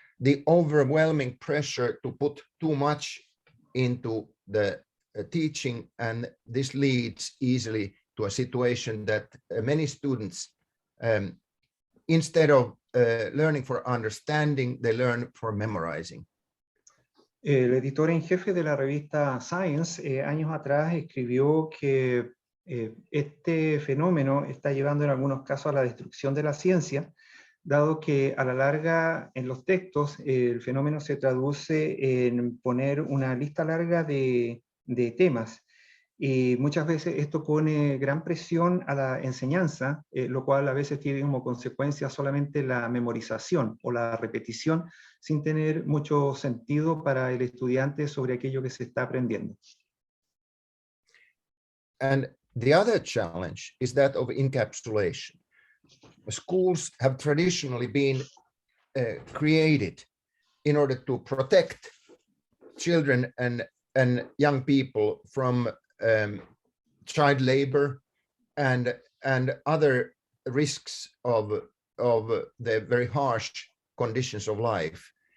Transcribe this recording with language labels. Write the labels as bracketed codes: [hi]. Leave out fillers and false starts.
[en] The overwhelming pressure to put too much into the teaching, and this leads easily to a situation that many students, instead of learning for understanding, they learn for memorizing. [es] El editor en jefe de la revista Science, años atrás, escribió que este fenómeno está llevando en algunos casos a la destrucción de la ciencia, dado que a la larga en los textos el fenómeno se traduce en poner una lista larga de temas, y muchas veces esto pone gran presión a la enseñanza, lo cual a veces tiene como consecuencia solamente la memorización o la repetición sin tener mucho sentido para el estudiante sobre aquello que se está aprendiendo. [en] And the other challenge is that of encapsulation. Schools have traditionally been created in order to protect children and young people from child labor and other risks of the very harsh conditions of life.